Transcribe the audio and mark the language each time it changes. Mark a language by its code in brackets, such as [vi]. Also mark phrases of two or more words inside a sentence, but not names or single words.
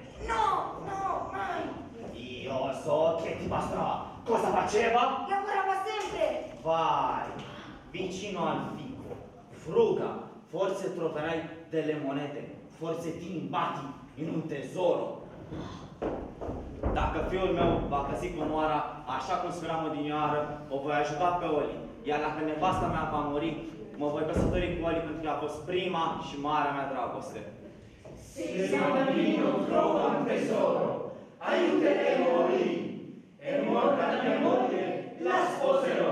[it] No, no, mai. Io so che ti bastonava. Cosa faceva? Lavorava sempre. Vai, vicino al fico, fruga, forse troverai delle monete, forse ti imbatti in un tesoro. [ro] Dacă fiul meu va găsi comoara așa cum speram odinioară, o voi ajuta pe Oli. Iar dacă nevasta mea va muri, mă voi căsători cu Oli pentru că a fost prima și marea mea dragoste. [it] Se Bambino trova un tesoro, aiuteremo lì. E morta mia moglie, la sposerò.